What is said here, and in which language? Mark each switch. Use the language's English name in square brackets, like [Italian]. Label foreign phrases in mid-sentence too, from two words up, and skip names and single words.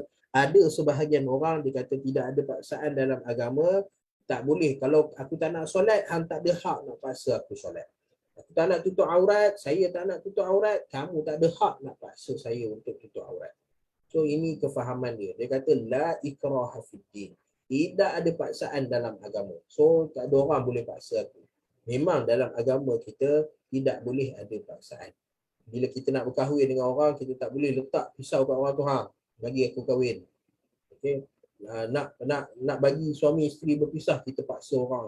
[Malay] Ada sebahagian orang dia kata tidak ada paksaan dalam agama, tak boleh. Kalau aku tak nak solat, hang tak ada hak nak paksa aku solat. Aku tak nak tutup aurat, saya tak nak tutup aurat, kamu tak ada hak nak paksa saya untuk tutup aurat. So ini kefahaman dia. Dia kata [Arabic] لا إكراه في الدين. [Malay] Tidak ada paksaan dalam agama. So tak ada orang boleh paksa aku. Memang dalam agama kita tidak boleh ada paksaan. Bila kita nak berkahwin dengan orang, kita tak boleh letak pisau kat orang tu, bagi aku kahwin. Okey. Nak bagi suami isteri berpisah, kita paksa orang.